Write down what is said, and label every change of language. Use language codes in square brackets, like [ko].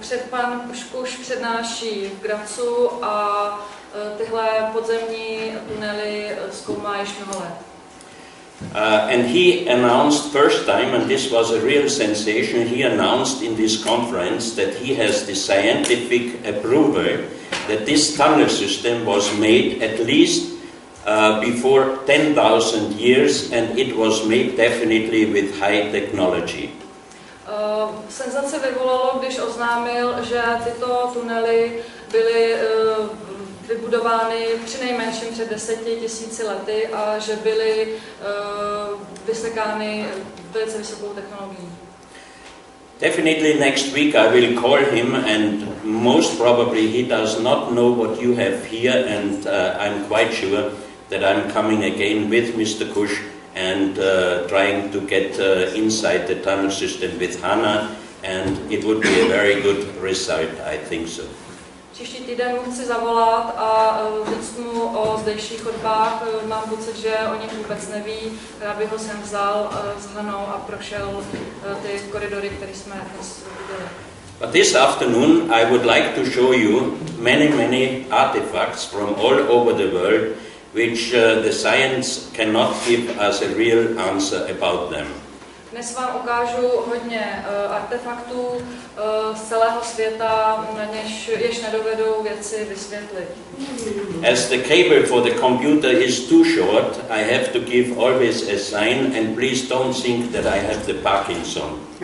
[cs] Pan Kusch přednáší v Grazu a tyhle podzemní tunely zkoumá již mnoho let. [en] And he announced first time, and this was a real sensation, he announced in this conference that he has the scientific approval that this tunnel system was made at least before 10,000 years, and it was made definitely with high technology. [cs] Senzaci vyvolalo, když oznámil, že tyto tunely byly vybudovány přinejmenším před 10 000 lety a že byly vysekány velice vysokou technologií. [en] Definitely next week I will call him, and most probably he does not know what you have here, and I'm quite sure that I'm coming again with Mr. Kusch and trying to get inside the tunnel system with Hannah, and it would be a very good result, I think so. [cs] Příští týden mu chci zavolat a říct mu o zdejších chodbách. Mám pocit, že o nich vůbec neví. Já bych ho sem vzal s Hanou a prošel ty koridory, které jsme dnes viděli. [en] But this afternoon I would like to show you many artifacts from all over the world which the science cannot give us a real answer about them. [cs] Dnes vám ukážu hodně artefaktů z celého světa, jež nedovedou věci vysvětlit. [en] As the cable for the computer is too short, I have to give always a sign, and please don't think that I have the Parkinson.